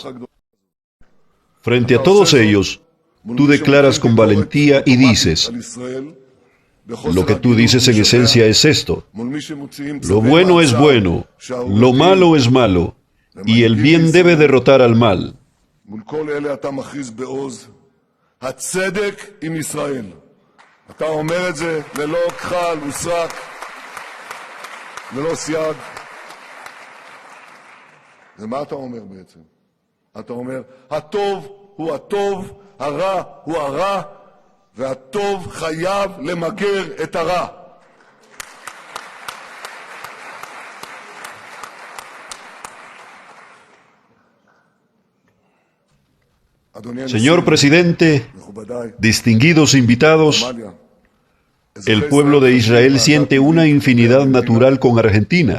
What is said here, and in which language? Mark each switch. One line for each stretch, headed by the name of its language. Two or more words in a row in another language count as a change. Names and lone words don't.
Spanish: Frente a todos ellos, tú declaras con valentía y dices, lo que tú dices en esencia es esto: lo bueno es bueno, lo malo es malo, y el bien debe derrotar al mal.
Hebrew: מול כל אלה אתה מכריז בעוז, הצדק עם ישראל. אתה אומר את זה ללא כחל וסרק, ללא סייג. ומה אתה אומר בעצם? אתה אומר, הטוב הוא הטוב, הרע הוא הרע, והטוב חייב למגר את הרע.
Spanish: Señor presidente, distinguidos invitados, el pueblo de Israel siente una infinidad natural con Argentina.